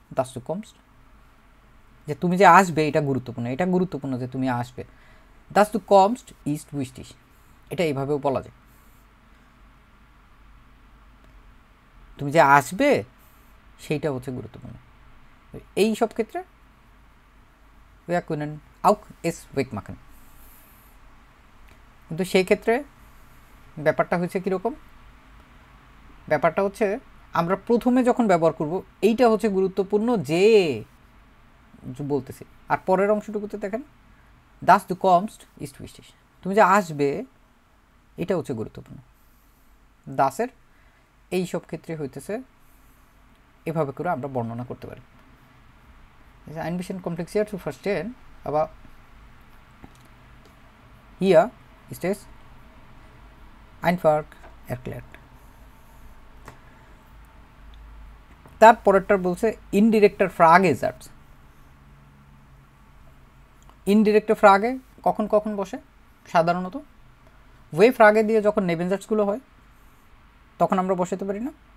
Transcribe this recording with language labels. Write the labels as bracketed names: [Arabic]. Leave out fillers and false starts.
[German] দাস ডু কমস্ট, [Bangla] যে তুমি যে আসবে এটা গুরুত্বপূর্ণ, এটা গুরুত্বপূর্ণ যে তুমি আসবে। [German] দাস ডু কমস্ট ইস্ট উইস্টিশ, [Bangla] এটা এইভাবেও বলা যায়, তুমি যে আসবে সেইটা হচ্ছে গুরুত্বপূর্ণ। এই সব ক্ষেত্রে [German] wir können auch es wegmachen। [Bangla] কিন্তু সেই ক্ষেত্রে ব্যাপারটা হচ্ছে কীরকম? ব্যাপারটা হচ্ছে আমরা প্রথমে যখন ব্যবহার করব এইটা হচ্ছে গুরুত্বপূর্ণ যে বলতেছি, আর পরের অংশটুকুতে দেখেন [German] দাস ডু কমস্ট ইস্ট উইস্টিশ, [Bangla] তুমি যে আসবে এটা হচ্ছে গুরুত্বপূর্ণ। দাসের এই সব ক্ষেত্রে হইতেছে এভাবে করে আমরা বর্ণনা করতে পারি। [German] Ein bisschen kompliziert zu verstehen, aber hier ist es einfach erklärt। [Bangla] তারপরেরটা বলছে ইনডিরেক্টর ফ্রাগে জার্স। ইনডিরেক্টর ফ্রাগে কখন কখন বসে? সাধারণত ওয়ে ফ্রাগে দিয়ে যখন নেবেনজার্সগুলো হয় তখন আমরা বসাতে পারি না?